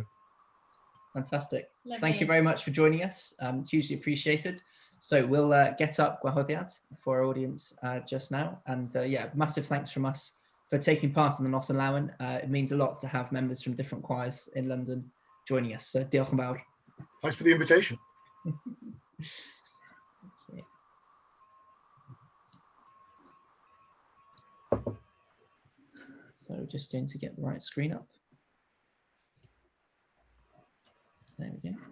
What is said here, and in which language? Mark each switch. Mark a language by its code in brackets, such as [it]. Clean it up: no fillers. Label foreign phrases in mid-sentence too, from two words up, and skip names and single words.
[en] Fantastic. Lovely. Thank you very much for joining us. Hugely appreciated. So we'll get up Gwahoddiad for our audience just now. And yeah, massive thanks from us for taking part in the Nos an Lawen. It means a lot to have members from different choirs in London joining us. [cy] So diolch yn fawr. [en] Thanks for the invitation. So we're just going to get the right screen up. There we go.